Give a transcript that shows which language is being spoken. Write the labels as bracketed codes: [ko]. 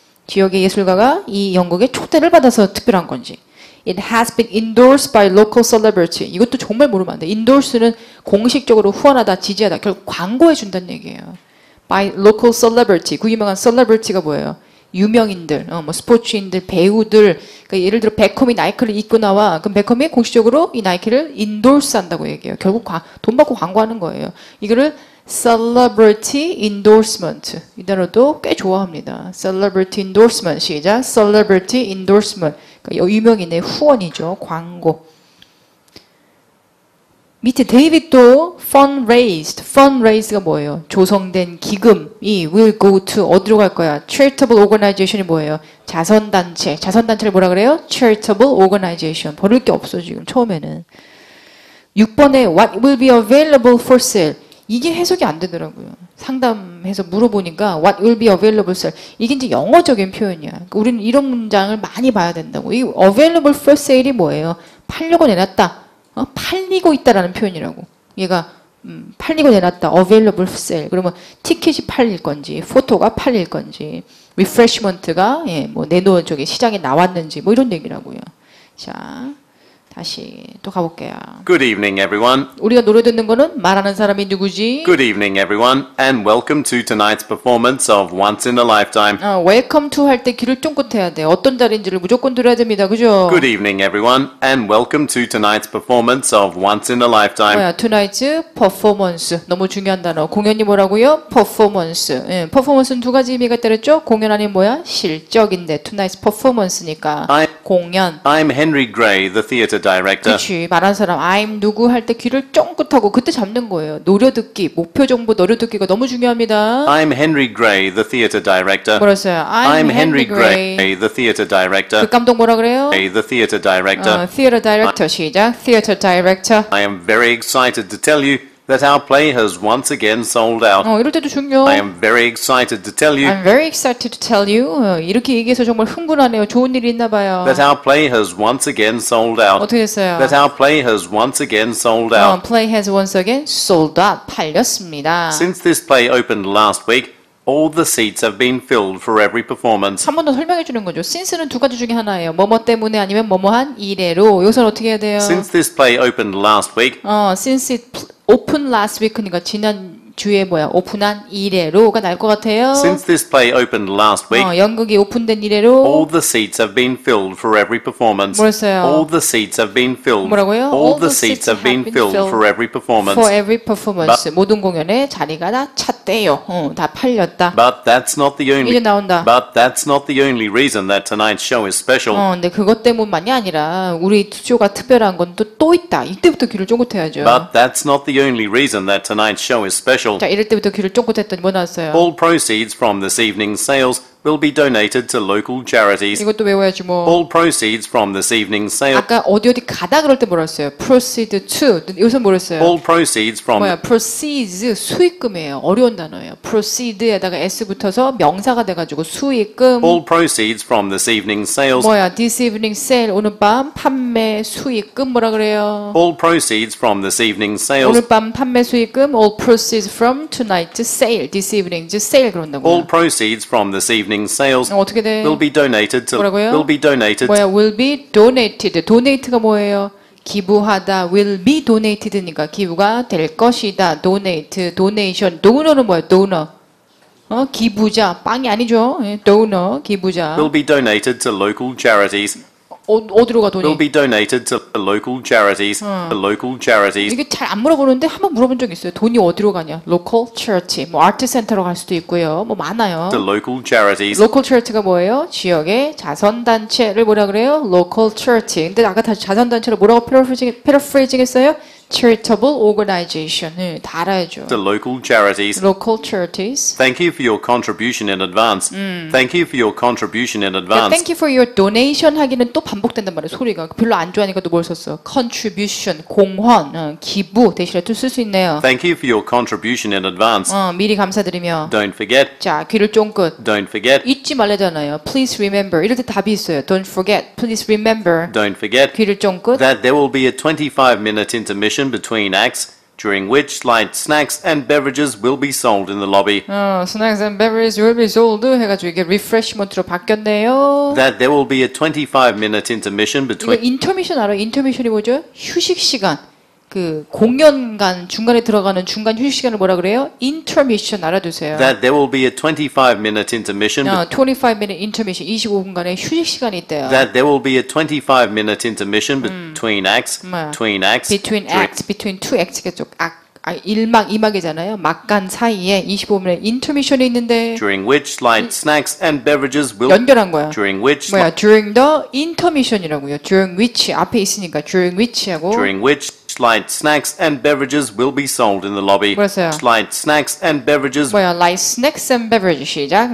[ko] 지역의 예술가가 이 연극에 초대를 받아서 특별한 건지. [en] It has been endorsed by local celebrity. [ko] 이것도 정말 모르면 안 돼. endorse는 공식적으로 후원하다, 지지하다. 결국 광고해 준다는 얘기예요. [en] by local celebrity. [ko] 그 유명한 celebrity가 뭐예요? 유명인들, 뭐 스포츠인들, 배우들. 그러니까 예를 들어 베컴이 나이키를 입고 나와. 그럼 베컴이 공식적으로 이 나이키를 endorse 한다고 얘기해요. 결국 돈 받고 광고하는 거예요. [en] 이거를 celebrity endorsement. [ko] 이 단어도 꽤 좋아합니다. [en] celebrity endorsement. 시작. celebrity endorsement. [ko] 그러니까 유명인의 후원이죠. 광고. 밑에 데이빗도 fundraised가 뭐예요? 조성된 기금이 [en] will go to [ko] 어디로 갈 거야? [en] charitable organization [ko] 이 뭐예요? 자선단체. 자선단체를 뭐라 그래요? [en] charitable organization. [ko] 버릴 게 없어 지금 처음에는. [en] 6번에 what will be available for sale. [ko] 이게 해석이 안 되더라고요. 상담해서 물어보니까 [en] what will be available for sale. [ko] 이게 이제 영어적인 표현이야. 그러니까 우리는 이런 문장을 많이 봐야 된다고. 이 [en] available for sale [ko] 이 뭐예요? 팔려고 내놨다. 팔리고 있다라는 표현이라고. 얘가 팔리고 내놨다. [en] available for sale. [ko] 그러면 티켓이 팔릴 건지, 포토가 팔릴 건지, refreshment가 뭐 내놓은 저기 시장에 나왔는지 뭐 이런 얘기라고요. 자, 다시 또 가볼게요. [en] Good evening, everyone. [ko] 우리가 노래 듣는 거는 말하는 사람이 누구지? [en] Good evening, everyone, and welcome to tonight's performance of Once in a Lifetime. welcome to [ko] 할 때 귀를 쫑긋 해야 돼. 어떤 자리인지를 무조건 들어야 됩니다. 그죠? [en] Good evening, everyone, and welcome to tonight's performance of Once in a Lifetime. 뭐야, tonight's performance. [ko] 너무 중요한 단어. 공연이 뭐라고요? performance. 예, performance는 두 가지 의미가 있다랬죠? 공연 아닌 뭐야? 실적인데 tonight's performance니까 공연. [en] I'm Henry Gray, the theatre director. [ko] 그치. 말하는 사람 I'm 누구 할 때 귀를 쫑긋하고 그때 잡는 거예요. 노려듣기, 목표 정보 노려듣기가 너무 중요합니다. [en] I'm Henry Gray, the theatre director. 뭐랬어요? I'm Henry Gray. the theatre director. [ko] 그 감독 뭐라 그래요? [en] The theatre director. theater director 시작. theater director. I am very excited to tell you that our play has once again sold out. [ko] 이럴 때도 중요. [en] I am very excited to tell you I'm very excited to tell you. [ko] 이렇게 얘기해서 정말 흥분하네요. 좋은 일이 있나 봐요. [en] that our play has once again sold out. [ko] 어떻게 됐어요? [en] That our play has once again sold out. play has once again sold out. [ko] 팔렸습니다. [en] Since this play opened last week, all the seats have been filled for every performance. [ko] 한 번 더 설명해 주는 거죠. since는 두 가지 중에 하나예요. 뭐뭐 때문에 아니면 뭐뭐한 이래로. 여기서는 어떻게 해야 돼요? [en] Since this play opened last week, since it opened last week [ko] 그러니까 지난 주에 뭐야? 오픈한 이래로가 날 것 같아요. [en] since this play opened last week, [ko] 연극이 오픈된 이래로 [en] all the seats have been filled for every performance. [ko] 뭐였어요? [en] All the seats have been filled. [ko] 뭐라고요? [en] All the seats have been filled for every performance. for every performance. [ko] 모든 공연에 자리가 다 찼대요. 다 팔렸다. [en] But that's not the [ko] 이제 [en] only. [ko] 나온다. [en] But that's not the only reason that tonight's show is special. [ko] 근데 그것 때문만이 아니라 우리 쇼가 특별한 건 또 있다. 이때부터 귀를 쫑긋해야죠. [en] But that's not the only reason that tonight's show is special. [ko] 자, 이럴 때부터 귀를 쫑긋했더니 뭐 나왔어요? [en] All proceeds from this evening's sales will be donated to local charities. [ko] 이것도 외워야지 뭐. [en] All proceeds from this evening's sales. [ko] 아까 어디 가다 그럴 때 뭐라 했어요? [en] proceed to. [ko] 여기서 뭐라 했어요? [en] All proceeds from. [ko] 뭐야? proceeds 수익금이에요. 어려운 단어예요. proceed에다가 s 붙어서 명사가 돼가지고 수익금. [en] All proceeds from this evening's sales. [ko] 뭐야? [en] this evening sale [ko] 오늘 밤 판매 수익금 뭐라 그래요? [en] All proceeds from this evening's sales. [ko] 오늘 밤 판매 수익금 [en] all proceeds from tonight's sale. this evening's sale 그런다고요. All proceeds from this evening's sales [ko] 어떻게 돼? [en] will be donated to. [ko] 뭐라고요? [en] Will be donated. 뭐야? will be donated. [ko] donate가 뭐예요? 기부하다. [en] will be donated [ko] 니까 기부가 될 것이다. donate, donation. donor는 뭐야? donor. 기부자. 빵이 아니죠. donor, 기부자. [en] Will be donated to local charities. [ko] 어디로 가 돈이? [en] Will be donated to local charities. To local charities. [ko] 이게 잘 안 물어보는데 한번 물어본 적 있어요. 돈이 어디로 가냐? local charity. 뭐 아트 센터로 갈 수도 있고요. 뭐 많아요. [en] To local charities. [ko] local charity가 뭐예요? 지역의 자선 단체를 뭐라 그래요? [en] local charity. [ko] 근데 아까 다시 자선 단체를 뭐라고 paraphrasing 했어요? [en] charitable organization. [ko] 다 알아야죠. [en] To local charities. local charities. Thank you for your contribution in advance. Thank you for your contribution in advance. Thank you for your donation [ko] 하기는 또 반복된단 말이에요. 소리가 별로 안 좋아하니까 또 뭘 썼어? contribution, 공헌, 기부 대신에 또 쓸 수 있네요. [en] Thank you for your contribution in advance. [ko] 미리 감사드리며. [en] Don't forget. [ko] 자, 귀를 쫑긋. [en] Don't forget. [ko] 잊지 말래잖아요. Please remember. 이럴 때 답이 있어요. [en] Don't forget. Please remember. Don't forget [ko] 귀를 쫑긋. [en] that there will be a 25-minute intermission between acts, during which light snacks and beverages will be sold in the lobby. Snacks and beverages will be sold [ko] 해가지고 이게 refreshment로 바뀌었네요. [en] That there will be a 25-minute intermission [ko] 이거 [en] between. [ko] 인터미션 알아요? 인터미션이 뭐죠? 휴식 시간. 그 공연간 중간에 들어가는 중간 휴식 시간을 뭐라 그래요? intermission 알아두세요. [en] That there will be a 25-minute intermission. 25minute intermission [ko] 25분간의 휴식 시간이 있대요. [en] That there will be a 25-minute intermission between acts. [ko] 뭐야? [en] Between acts. between acts, between two acts겠죠. [ko] 1막 2막이잖아요. 막간 사이에 25분의 intermission이 있는데 [en] During which light snacks and beverages will. [ko] 연결한 거야. [en] During which. [ko] 뭐야? [en] during the intermission [ko] 이라고요. [en] during which [ko] 앞에 있으니까 during which하고 [en] During which light snacks and beverages will be sold in the lobby. [ko] 뭐였어요? [en] Light snacks and beverages. 뭐야? light snacks and beverages 시작.